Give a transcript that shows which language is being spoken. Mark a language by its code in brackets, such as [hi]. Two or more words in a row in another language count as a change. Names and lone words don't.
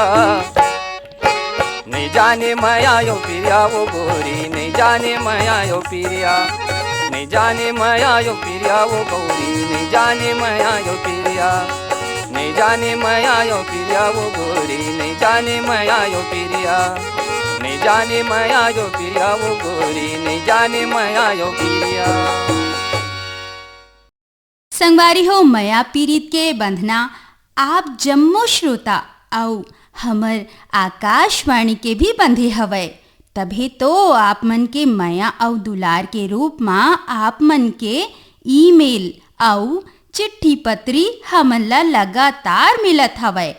[hne] नहीं जाने मैं आयो पिरिया वो गोरी, नहीं जाने मैं आयो पिरिया, नहीं जाने मैं आयो पिरिया वो गोरी, नहीं जाने मैं आयो पिरिया, नहीं जाने मैं आयो पिरिया वो गोरी, नहीं जाने मैं आयो पिरिया, नहीं जाने मैं आयो पिरिया वो गोरी, नहीं जाने मैं आयो पिरिया। संगवारी हो मया पीरित के बंधना आप जम्मो श्रोता आउ हमर आकाशवाणी के भी बंधे हवय। तभी तो आप मन के माया और दुलार के रूप में आप मन के ईमेल और चिट्ठी पत्री हमन ला लगातार मिलत हवय।